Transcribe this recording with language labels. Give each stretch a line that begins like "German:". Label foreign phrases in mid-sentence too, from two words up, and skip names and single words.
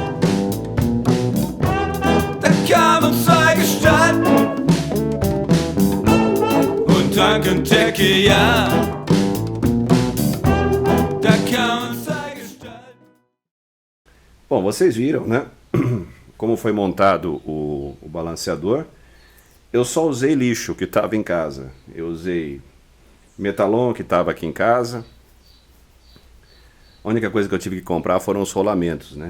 German: Da kamen zwei Gestalten und tranken Tequila. Da kamen zwei Gestalten.
Portuguese: Bom, vocês viram, né? Como foi montado o balanceador. Eu só usei lixo que estava em casa. Eu usei metalon que estava aqui em casa. A única coisa que eu tive que comprar foram os rolamentos, né?